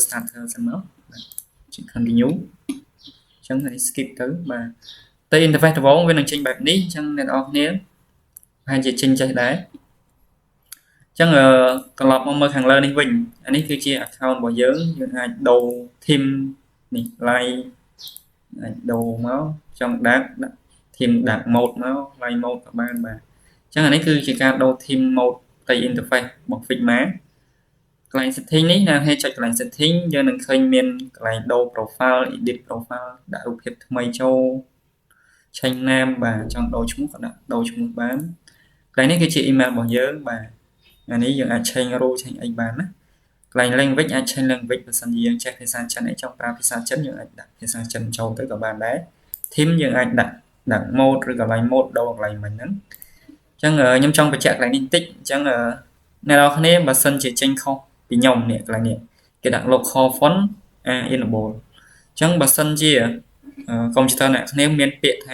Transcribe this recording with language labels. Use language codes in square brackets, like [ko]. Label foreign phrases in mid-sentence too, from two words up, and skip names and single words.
[km] starter សិនមកបាទចុច continue អញ្ចឹងនេះ skip ទៅបាទទៅ interface ដំបូងវានឹងចេញបែបនេះអញ្ចឹងអ្នកនរគ្នាប្រហែលជាចេញចេះដែរអញ្ចឹងត្រឡប់មកមើលខាងលើនេះវិញអានេះគឺជា account របស់យើងអាចដូរ theme នេះ live អាចដូរមកចង់ដាក់ [en] theme dark mode [km] មក [en] light mode [km] ក៏បានបាទអញ្ចឹងអានេះគឺជាការដូរ [en] theme mode [km] ផ្ទៃ interface របស់ Figma កន្លែង setting នេះណាគេចុចកន្លែង setting យើងនឹងឃើញមានកន្លែងដូរ profile [en] edit profile [km] ដាក់រូបភាពថ្មីចូល [en] change name [km] បាទចង់ដូរឈ្មោះក៏ដាក់ដូរឈ្មោះបានកន្លែងនេះគឺជា email របស់យើងបាទអានេះយើងអាច [en] change role [km] change អីបានណាកន្លែង language អាច [en] change language [km] បើសិនជាយើងចេះភាសាចិនអីចង់ប្រើភាសាចិនយើងអាចដាក់ភា សាចិនចូលទៅក៏បានដែរ theme យើងអាចដាក់ mode ឬកន្លែង mode ដូរកន្លែងមិញហ្នឹងអញ្ចឹងខ្ញុំចង់បញ្ជាក់កន្លែងនេះបន្តិចអញ្ចឹងអ្នកនរគ្នាបើសិនជាចេញខុសពីខ្ញុំនេះកន្លែងនេះគេដាក់ [en] local font enable [km] អញ្ចឹងបើសិនជាកុំព្យូទ័រអ្នកគ្នាមានពាក្យថា